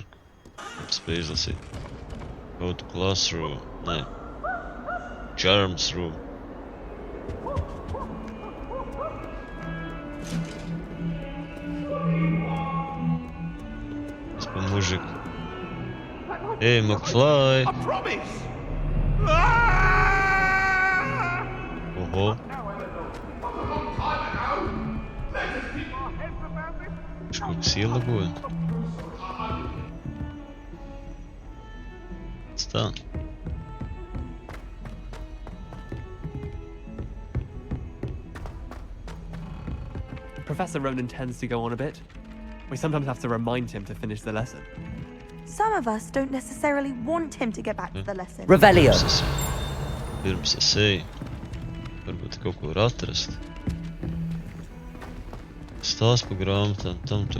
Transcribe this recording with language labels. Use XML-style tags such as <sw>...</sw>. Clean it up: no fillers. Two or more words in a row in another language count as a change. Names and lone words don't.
<lv>Spēj izlasīt.</lv> <en>Go to classroom. Nē. Charms room.</en> <ru>Мужик. Эй, McFly! Ого. Сколько силы будет? Стан.</ru> <en>Professor Ronan tends to go on a bit. We sometimes have to remind him to finish the lesson. Some of us don't necessarily want him to get back to the lesson. Revelio.</en> <lv>Pirms es eju. Varbūt kaut ko var atrast. Stāst pa grāmatām, tam tur.</lv>